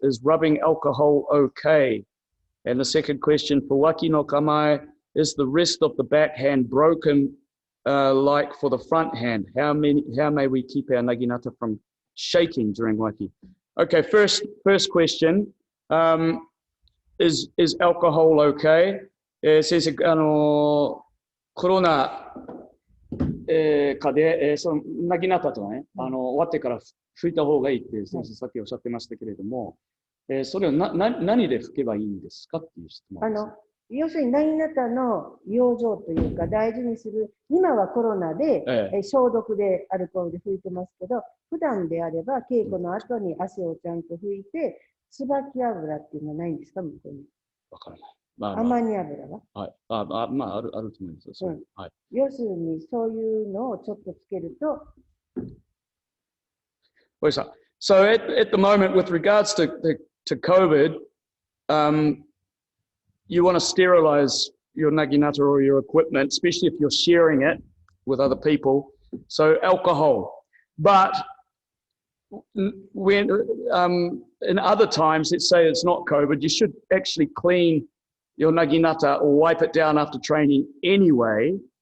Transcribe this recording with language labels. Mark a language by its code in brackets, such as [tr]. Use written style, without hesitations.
[en] Is rubbing alcohol okay? And the second question, for waki no kamae, is the rest of the backhand broken like for the front hand? How may we keep our naginata from shaking during waki? Okay, first question, is alcohol okay? [ja] 先生、コロナ禍で、そのなぎなたとね、終わってから拭いた方がいいって先生さっきおっしゃってましたけれども、それを何で拭けばいいんですかっていう質問です。要するになぎなたの養生というか大事にする、今はコロナで、消毒でアルコールで拭いてますけど、普段であれば稽古の後に汗をちゃんと拭いて、椿油っていうのはないんですか、向こうに。わからない。まあアマニ油は、はい。まあ、あると思います。はい。要するに、そういうのをちょっとつけると。 [en] So at the moment, with regards to COVID, you want to sterilize your naginata or your equipment, especially if you're sharing it with other people. So alcohol. But when in other times, let's say it's not COVID, you should actually clean your naginata or wipe it down after training anyway.